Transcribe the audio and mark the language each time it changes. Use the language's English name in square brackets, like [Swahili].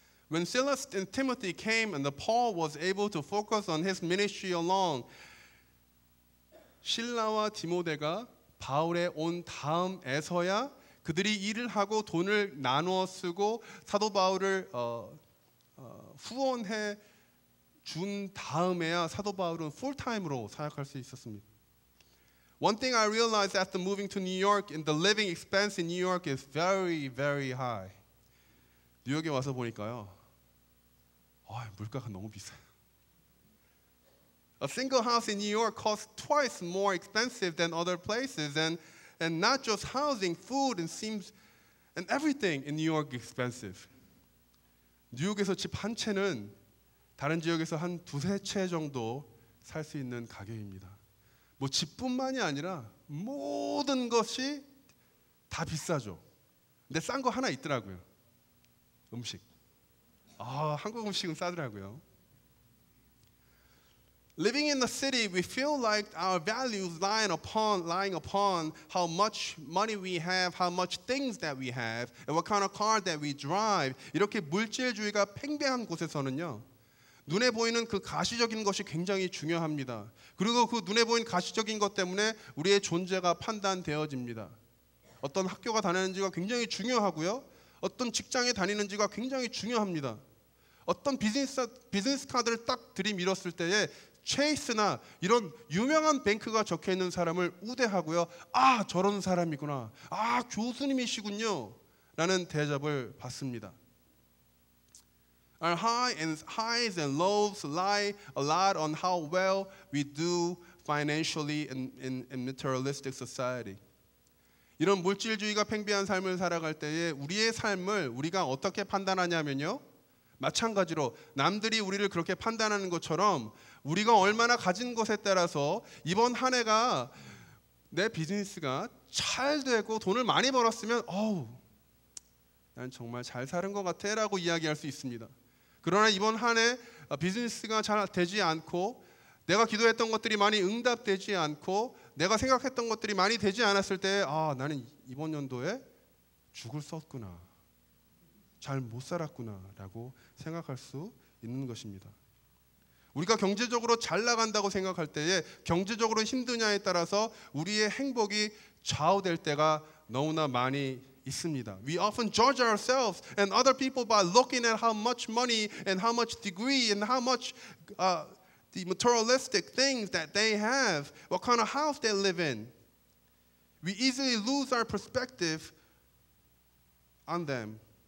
[English] When Silas and Timothy came and Paul was able to focus on his ministry alone, [Korean] 실라와 디모데가 바울에 온 다음에서야 그들이 일을 하고 돈을 나누어 쓰고 사도 바울을 후원해 준 다음에야 사도 바울은 풀타임으로 사역할 수 있었습니다. [English] One thing I realized after moving to New York, the living expense in New York is very, very high. [Korean] 뉴욕에 와서 보니까요, 물가가 너무 비싸요. [English] A single house in New York costs twice more expensive than other places, and not just housing, food, and everything in New York is expensive. [Korean] 뉴욕에서 집 한 채는 다른 지역에서 한 두세 채 정도 살 수 있는 가격입니다. 뭐 집뿐만이 아니라 모든 것이 다 비싸죠. 근데 싼 거 하나 있더라고요. 음식. 한국 음식은 싸더라고요. [English] Living in the city, we feel like our values lying upon how much money we have, how much things that we have, and what kind of car that we drive. [Korean] 이렇게 물질주의가 팽배한 곳에서는요, 눈에 보이는 그 가시적인 것이 굉장히 중요합니다. 그리고 그 눈에 보이는 가시적인 것 때문에 우리의 존재가 판단되어집니다. 어떤 학교가 다니는지가 굉장히 중요하고요. 어떤 직장에 다니는지가 굉장히 중요합니다. 어떤 비즈니스 카드를 딱 들이밀었을 때에 체이스나 이런 유명한 뱅크가 적혀 있는 사람을 우대하고요. 저런 사람이구나. 교수님이시군요. 라는 대접을 받습니다. [English] Our highs and lows lie a lot on how well we do financially in materialistic society. [Korean] 이런 물질주의가 팽배한 삶을 살아갈 때에 우리의 삶을 우리가 어떻게 판단하냐면요, 마찬가지로 남들이 우리를 그렇게 판단하는 것처럼 우리가 얼마나 가진 것에 따라서 이번 한 해가 내 비즈니스가 잘 되고 돈을 많이 벌었으면 난 정말 잘 사는 것 같아 라고 이야기할 수 있습니다. 그러나 이번 한 해 비즈니스가 잘 되지 않고 내가 기도했던 것들이 많이 응답되지 않고 내가 생각했던 것들이 많이 되지 않았을 때 나는 이번 연도에 죽을 썼구나, 잘 못 살았구나 라고 생각할 수 있는 것입니다. 우리가 경제적으로 잘 나간다고 생각할 때에 경제적으로 힘드냐에 따라서 우리의 행복이 좌우될 때가 너무나 많이 있습니다. [English] We often judge ourselves and other people by looking at how much money and how much degree and how much the materialistic things that they have, what kind of house they live in. We easily lose our perspective on them.